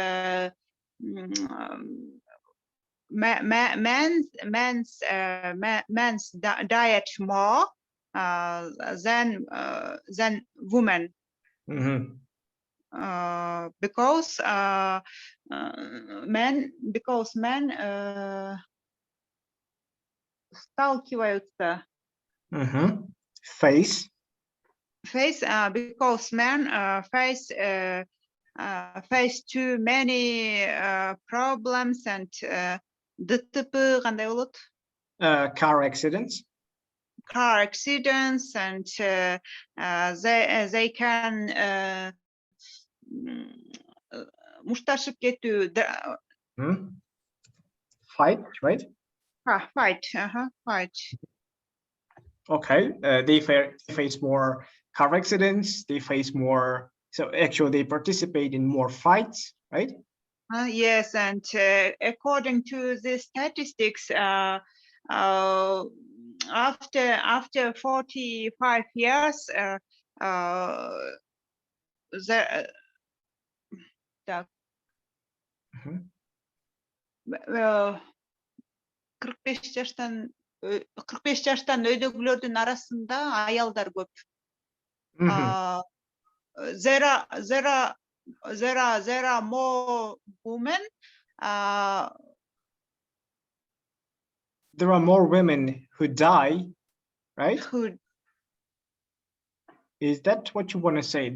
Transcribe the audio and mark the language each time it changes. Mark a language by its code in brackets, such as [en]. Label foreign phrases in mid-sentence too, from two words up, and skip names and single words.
[en] Men's diet more than women, because men сталкиваются face because men face too many problems and [ky] ДТП кандай болот? [en] Car accidents and they can [ky] мушташып кетүү, [en] fight, right? Fight. Okay, they face more car accidents, they face more, so actually they participate in more fights, right? Yes, and according to the statistics, after 45 years, [ky] кырк беш жаштан өйдөгүлөрдүн арасында аялдар көп. [en] There are more women. There are more women who die, right? Is that what you want to say?